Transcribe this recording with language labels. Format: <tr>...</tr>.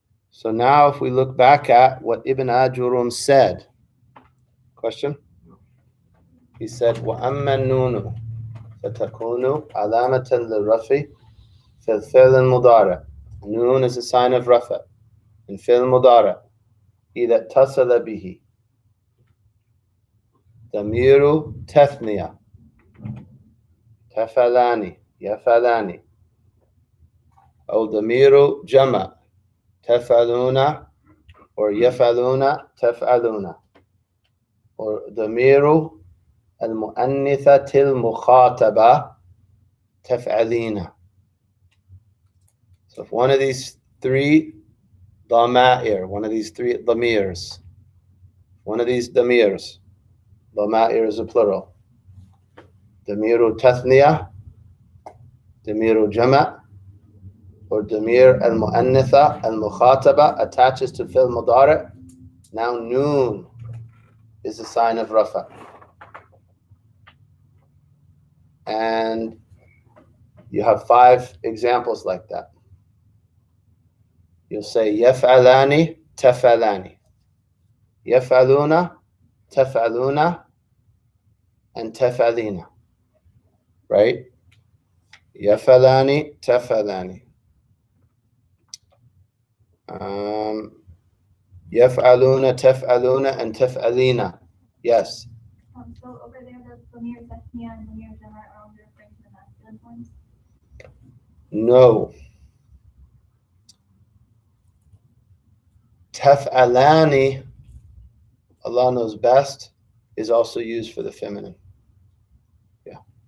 <en>So now if we look back at what Ibn Ajrum said. Question? He said,</en> <ar>وَأَمَّا النُّونُ فَتَكُونُ عَلَامَةً لِلرَّفْعِ فِي الْفِعْلِ الْمُضَارِعِ.</ar> <en>Noon is a sign of rafa in fi'l mudara.</en> <ar>إِذَا اتصل به ضمير تثنية تفعلان يفعلان أو ضمير جمع تفعلون or يفعلون تفعلون or ضمير المؤنثة المخاطبة تفعلين.</ar> <en>So if one of these three ضمائر, one of these three ضميرs, one of these ضميرs, ضمائر is a plural, ضمير تثنية, ضمير جمع, or ضمير المؤنثة المخاطبة attaches to fi'l mudari', now noon is a sign of rafa. And you have 5 examples like that. You'll say</en> <ar>يفعلان تفعلان, يفعلون تفعلون, and تفعلين, right? يفعلان تفعلان, يفعلون تفعلون, and تفعلين. Yes.</ar> <en>So over there, Lamir Tasnia and Lamir Jama are only referring to the masculine forms? No. Taf'alani, Allah knows best, is also used for the feminine. Yeah.</en>